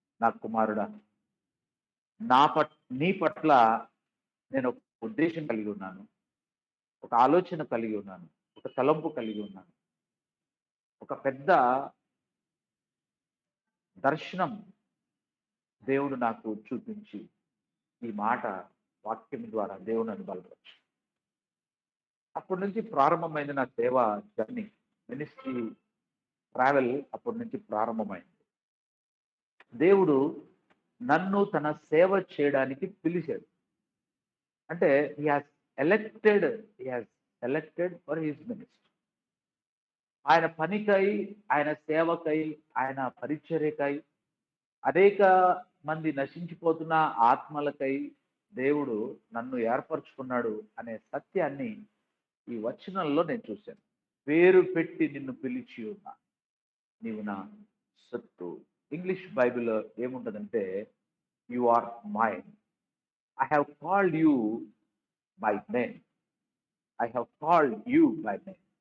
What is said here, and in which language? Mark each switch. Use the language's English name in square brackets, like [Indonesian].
[Telugu] నా కుమారుడా, నీ పట్ల నేను ఒక ఉద్దేశం కలిగి ఉన్నాను, ఒక ఆలోచన కలిగి ఉన్నాను, ఒక తలంపు కలిగి ఉన్నాను, ఒక పెద్ద దర్శనం దేవుడు నాకు చూపించి ఈ మాట వాక్యం ద్వారా దేవుడు నన్ను బలపరచు. అప్పటి నుంచి ప్రారంభమైంది నా సేవ జర్నీ, మినిస్ట్రీ ట్రావెల్ అప్పటి నుంచి ప్రారంభమైంది. దేవుడు నన్ను తన సేవ చేయడానికి పిలిచాడు. అంటే [English] he has elected for his ministry. [Telugu] ఆయన పనికై, ఆయన సేవకై, ఆయన పరిచర్యకై, అనేక మంది నశించిపోతున్న ఆత్మలకై దేవుడు నన్ను ఏర్పరచుకున్నాడు అనే సత్యాన్ని ఈ వచనంలో నేను చూశాను. పేరు పెట్టి నిన్ను పిలిచి ఉన్నా, నీవు నా సొత్తు. ఇంగ్లీష్ బైబిల్లో ఏముంటదంటే, [English] You are mine. I have called you by name. I have called you by name.